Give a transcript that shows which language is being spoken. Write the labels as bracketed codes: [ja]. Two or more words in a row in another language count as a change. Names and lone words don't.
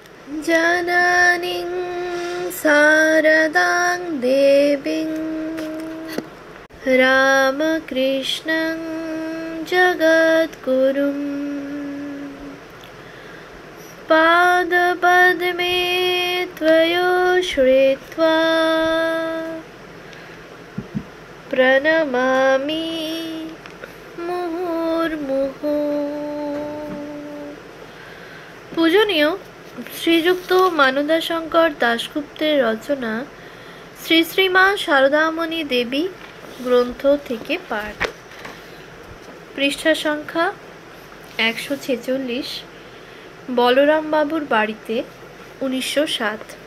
[sa] जननीं शारदां देवीं रामकृष्णं जगद्गुरुं पादपद्मे त्वयो श्रुत्वा प्रणमामि मुहुर्मुहुः। [bn] पूजनीय শ্রীযুক্ত মানদাশঙ্কর দাশগুপ্তের রচনা শ্রী শ্রী মা শারদামণি দেবী গ্রন্থ থেকে পাঠ। পৃষ্ঠা সংখ্যা 146। বলরাম বাবুর বাড়িতে 1907।